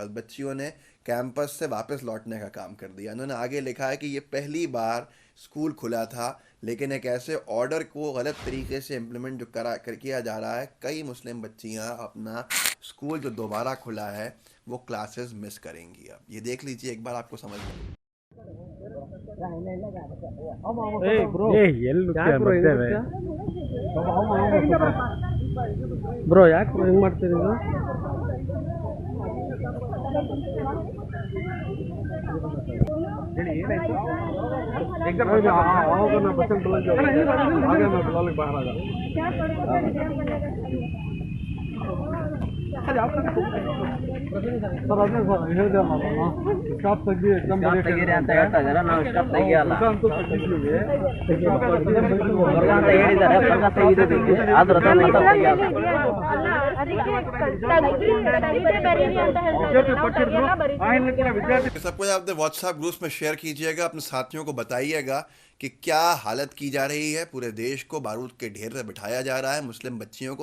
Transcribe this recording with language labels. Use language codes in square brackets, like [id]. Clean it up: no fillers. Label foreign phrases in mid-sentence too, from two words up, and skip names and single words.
[hi] बच्चियों ने कैंपस से वापस लौटने का काम कर दिया। उन्होंने आगे लिखा है कि ये पहली बार स्कूल खुला था, लेकिन एक ऐसे ऑर्डर को गलत तरीके से इम्प्लीमेंट जो किया जा रहा है, कई मुस्लिम बच्चियां अपना स्कूल जो दोबारा खुला है वो क्लासेस मिस करेंगी। अब ये देख लीजिए एक बार, आपको समझ में। [kn] ಬ್ರೋ ಯಾಕೆ ಬ್ರೋ ಹಿಂಗೆ ಮಾಡ್ತೀರಿ ಇದು? ಆವಾಗ ನಾವು ಬಸ್ಸಲ್ಲಿ ಬರೋದು ಹಾಗೆ ನಾವು ಬಿಲಾಲಿಗೆ ಬಾರಾಗ ಸರ್ ಅದನ್ನೇ ಸರ್ ಹೇಳಿದೆ ನಾನು ಸ್ಟಾಪ್ ತೆಗಿ ಎಕ್ಸಾಮ್ ತೆಗೀರಿ ಅಂತ ಹೇಳ್ತಾ ಇದ್ದಾರೆ. ನಾವು ಸ್ಟಾಪ್ ತೆಗಿಯಲ್ಲ ಅಂತೂ ತೆಗಿತೀವಿ ಅಂತ ಹೇಳಿದ್ದಾರೆ. ತೆಗಿದೀವಿ ಆದ್ರೆ [hi] सब कुछ आपने व्हाट्सएप ग्रुप्स में शेयर कीजिएगा, अपने साथियों को बताइएगा कि क्या हालत की जा रही है। पूरे देश को बारूद के ढेर से बिठाया जा रहा है, मुस्लिम बच्चियों को।